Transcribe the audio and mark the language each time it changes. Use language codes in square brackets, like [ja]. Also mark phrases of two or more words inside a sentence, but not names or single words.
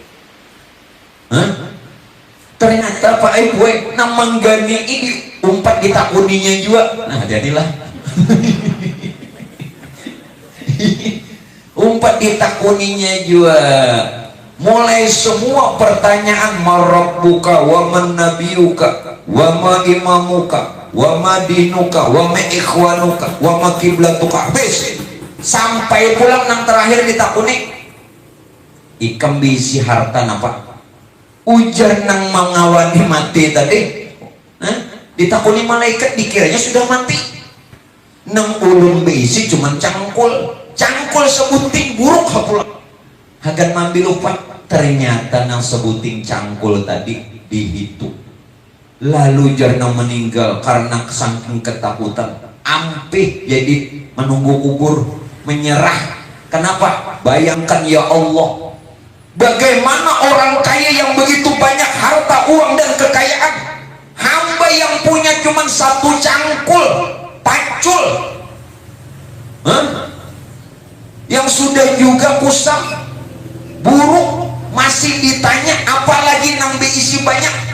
[bjn] Ternyata Pak Ibu nang menggani ini umpat ditakuninya juga. Nah, jadilah umpat ditakuninya juga. [id] Mulai semua pertanyaan, [ar] من ربك ومن نبيك وما إمامك وما دينك وما إخوانك وما قبلتك, [bjn] habis sampai pulang nang terakhir ditakuni ikam bisi harta napa ujar nang mengawani mati tadi. Ditakuni malaikat dikiranya sudah mati. Nang ulun bisi cuman cangkul sebuting buruk hapulang hagan mambil upah. [id] Ternyata nang sebuting cangkul tadi dihitung. [bjn] Lalu jarna meninggal karena saking ketakutan, ampih jadi menunggu kubur, menyerah. [id] Kenapa? Bayangkan ya Allah, bagaimana orang kaya yang begitu banyak harta, uang dan kekayaan, hamba yang punya cuma satu cangkul pacul, yang sudah juga kusam buruk, masih ditanya apalagi nang diisi banyak.